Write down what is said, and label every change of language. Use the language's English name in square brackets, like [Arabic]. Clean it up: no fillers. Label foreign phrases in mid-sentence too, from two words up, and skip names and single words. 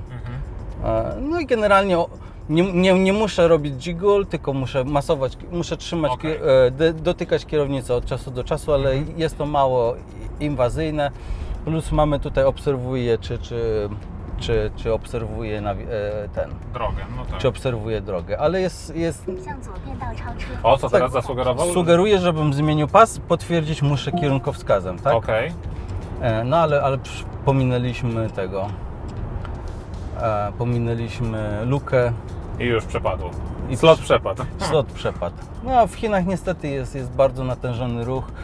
[Polish] No i generalnie nie muszę robić jiggle, tylko muszę masować, muszę trzymać, dotykać kierownicę od czasu do czasu, ale jest to mało inwazyjne. Plus mamy tutaj, obserwuję czy obserwuję Drogę, no tak. czy obserwuję drogę, ale jest [Chinese] 向左变道超车。 [Polish] O, co teraz zasugerował? sugeruję, żebym zmienił pas, potwierdzić muszę kierunkowskazem, tak? Okej. No ale pominęliśmy pominęliśmy lukę, I już przepadło. I Slot przepadł. Slot przepadł. No a w Chinach niestety jest bardzo natężony ruch.